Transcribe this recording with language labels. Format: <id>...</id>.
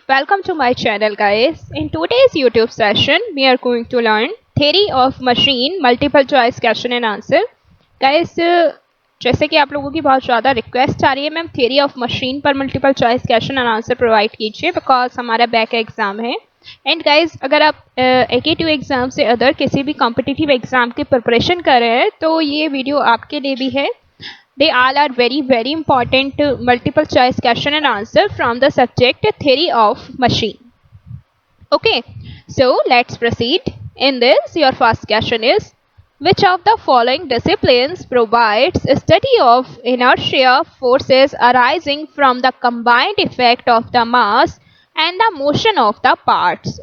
<en>Welcome to my channel guys. In today's YouTube session, we are going to learn theory of machine multiple choice question and answer.</en> <hi>Guys, जैसे कि आप लोगों की बहुत ज़्यादा request आ रही है मैम theory of machine पर</hi> <en>multiple choice question and answer</en> <hi>provide कीजिए बिकॉज हमारा बैक एग्ज़ाम है. एंड गाइज अगर आप AK2 एग्ज़ाम से अदर किसी भी कॉम्पिटिटिव एग्ज़ाम की प्रिपरेशन कर रहे हैं तो ये वीडियो आपके लिए भी है.</hi> <en>They all are very important multiple choice question and answer from the subject theory of machine. Okay, so let's proceed. In this, your first question is, which of the following disciplines provides a study of inertia forces arising from the combined effect of the mass and the motion of the parts?</en>